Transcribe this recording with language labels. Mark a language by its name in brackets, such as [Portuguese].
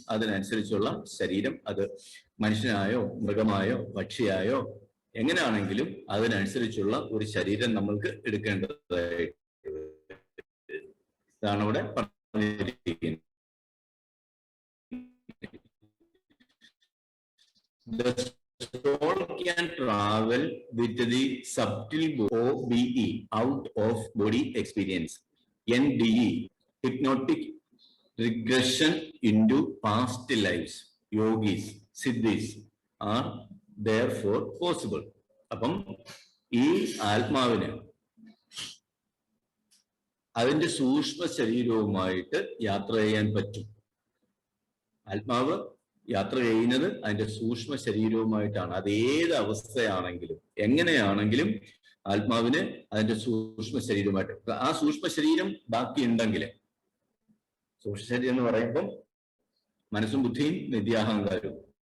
[Malayalam] അതിനനുസരിച്ചുള്ള ശരീരം, അത് മനുഷ്യനായോ മൃഗമായോ പക്ഷിയായോ എങ്ങനെയാണെങ്കിലും അതിനനുസരിച്ചുള്ള ഒരു ശരീരം നമ്മൾക്ക് എടുക്കേണ്ടതായിട്ട് ഇതാണ് ഇവിടെ പറഞ്ഞിരിക്കുന്നത്. [English] The soul can travel with the subtle OBE, out of body experience, NDE, hypnotic regression into past lives. Yogis, siddhis are therefore possible. [Malayalam] അപ്പം ഈ ആത്മാവിന് അതിന്റെ സൂക്ഷ്മ ശരീരവുമായിട്ട് യാത്ര ചെയ്യാൻ പറ്റും. ആത്മാവ് യാത്ര ചെയ്യുന്നത് അതിന്റെ സൂക്ഷ്മ ശരീരവുമായിട്ടാണ്. അത് ഏത് അവസ്ഥയാണെങ്കിലും എങ്ങനെയാണെങ്കിലും ആത്മാവിന് അതിന്റെ സൂക്ഷ്മ ശരീരവുമായിട്ട്, ആ സൂക്ഷ്മ ശരീരം ബാക്കി ഉണ്ടെങ്കിൽ, സൂക്ഷ്മ ശരീരം എന്ന് പറയുമ്പോൾ മനസ്സും ബുദ്ധിയും നിത്യാഹങ്കാരവും,